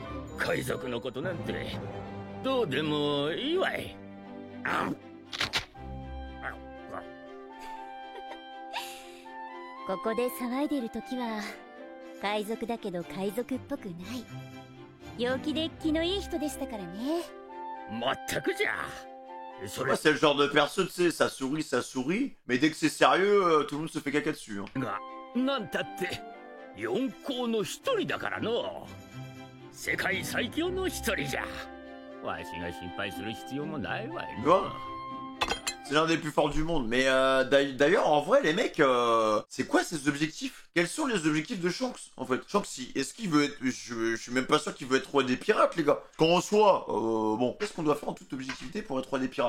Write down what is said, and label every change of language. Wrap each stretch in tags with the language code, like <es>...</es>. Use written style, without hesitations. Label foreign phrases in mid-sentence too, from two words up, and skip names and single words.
<ja>どうでもいいわい。ここで騒いでる時は海賊だけど海賊っぽくない陽気で気のいい人でしたからね。まったくじゃ。</ja> <fr>Ouais, c'est le genre de perso, tu sais, ça sourit, mais dès que c'est sérieux, tout le monde se fait caca dessus. Hein.</fr> <ja>が、なんたって四皇の一人だからの。世界最強の一人じゃ。</ja> <fr>C'est l'un des plus forts du monde, mais d'ailleurs, en vrai, les mecs, c'est quoi ces objectifs? Quels sont les objectifs de Shanks, en fait? Shanks, est-ce qu'il veut être... Je suis même pas sûr qu'il veut être roi des pirates, les gars. Qu'en soit, bon, qu'est-ce qu'on doit faire en toute objectivité pour être roi des pirates?</fr>